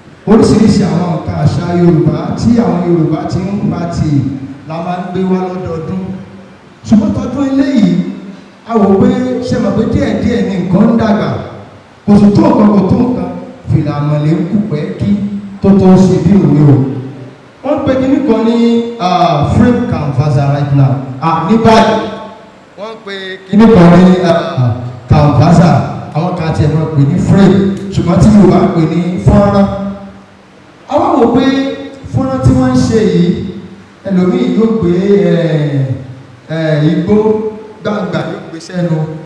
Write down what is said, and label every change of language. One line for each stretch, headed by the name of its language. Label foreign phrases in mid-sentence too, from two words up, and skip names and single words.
Yoruba: Oríṣiríṣi àwọn nǹkan àṣà Yorùbá tí àwọn Yorùbá ti ń pa tì la máa ń gbé wá lọ́dọọdún. Ṣùgbọ́n tọdún eléyìí, a wò pé ṣe mọ̀ pé díẹ̀díẹ̀ ni nǹkan ń dàgbà. Kò sì tó nǹkan, kò tó nǹkan. Fìlà àmọ̀lé ń kù pẹ́ kí tó tó ṣe bí òwe o. Wọ́n pe kinní kan ní,
English: ah, frame canvasser right now.
Yoruba: Ah, ní báyìí. Wọ́n pe kinní kan ní, ah, canvasser. Àwọn kan tiẹ̀ máa pè ní frame. Ṣùgbọ́n tí Yorùbá ń pè ní fọ́nrán. A wá wò pé fọ́nrán tí wọ́n ń ṣe yìí, ẹlòmíì yóò gbé, eh, eh, igbó gbàǹgbà yóò gbé sẹ́nu.